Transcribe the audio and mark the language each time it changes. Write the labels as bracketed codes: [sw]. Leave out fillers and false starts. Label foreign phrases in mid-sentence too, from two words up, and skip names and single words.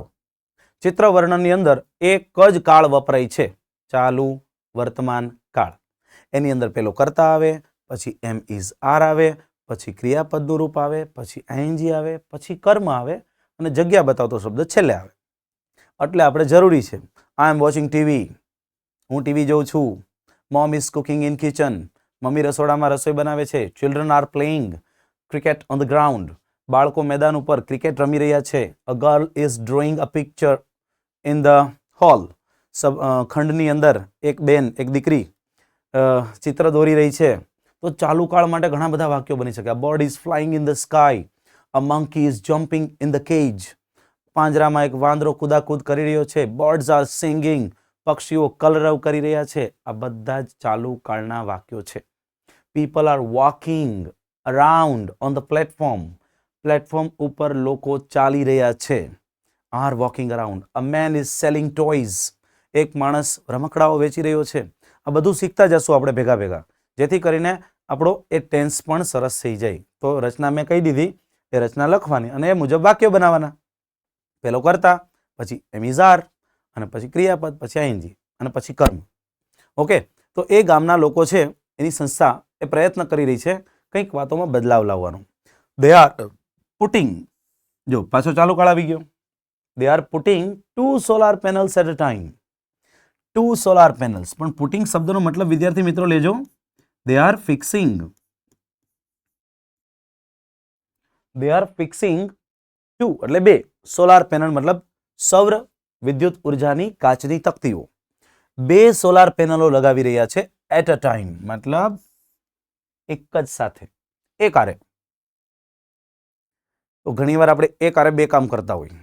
[gu] ચિત્ર વર્ણનની અંદર એક જ કાળ વપરાય છે, ચાલુ વર્તમાન કાળ. એની અંદર પેલો કર્તા આવે, પછી [en] M is R [gu] આવે, પછી ક્રિયાપદનું રૂપ આવે, પછી ING આવે, પછી કર્મ આવે અને જગ્યા બતાવતો શબ્દ છેલ્લે આવે. એટલે આપણે જરૂરી છે [en] I am watching TV, [gu] હું ટીવી જોઉં છું. [en] Mom is cooking in kitchen, [gu] મમ્મી રસોડામાં રસોઈ બનાવે છે. [en] Children are playing cricket on the ground, [gu] બાળકો મેદાન ઉપર ક્રિકેટ રમી રહ્યા છે. [en] A girl is drawing a picture in the hall, [gu] ખંડની અંદર એક બેન, એક દીકરી ચિત્ર દોરી રહી છે. તો ચાલુ કાળ માટે ઘણા બધા વાક્યો બની શકે. [en] A bird is flying in the sky, a monkey is jumping in the cage, [gu] પાંજરામાં એક વાંદરો કુદાકૂદ કરી રહ્યો છે. [en] Birds are singing, [gu] પક્ષીઓ કલરવ કરી રહ્યા છે. આ બધા જ ચાલુ કાળના વાક્યો છે. [en] People are walking around on the platform, [gu] પ્લેટફોર્મ ઉપર લોકો ચાલી રહ્યા છે. [en] Are walking around. A man is selling toys, [gu] એક માણસ રમકડાઓ વેચી રહ્યો છે. આ બધું શીખતા જશું આપણે ભેગા ભેગા, જેથી કરીને આપણો એ ટેન્સ પણ સરસ થઈ જાય. તો રચના મેં કહી દીધી, એ રચના લખવાની અને એ મુજબ વાક્ય બનાવવાના. પેલો કર્તા, પછી એમિઝાર, અને પછી ક્રિયાપદ, પછી ING અને પછી કર્મ. ઓકે, તો એ ગામના લોકો છે, એની સંસ્થા એ પ્રયત્ન કરી રહી છે કંઈક વાતોમાં બદલાવ લાવવાનો. [en] They are putting, [gu] જો પાછો ચાલુ કાળ આવી ગયો. [en] They are putting 2 solar panels at a time. 2 solar panels. [gu] પણ પુટિંગ શબ્દનો મતલબ વિદ્યાર્થી મિત્રો લેજો. [en] They are fixing. They are fixing 2 [gu] એટલે 2 [en] solar panel [gu] મતલબ સૌર વિદ્યુત ઉર્જાની કાચની તકતીઓ. 2 [en] solar panels [gu] લગાવી રહ્યા છે [en] at a time, [gu] મતલબ એક જ સાથે, એક આરે. તો ઘણીવાર આપણે એક આરે 2 કામ કરતા હોય.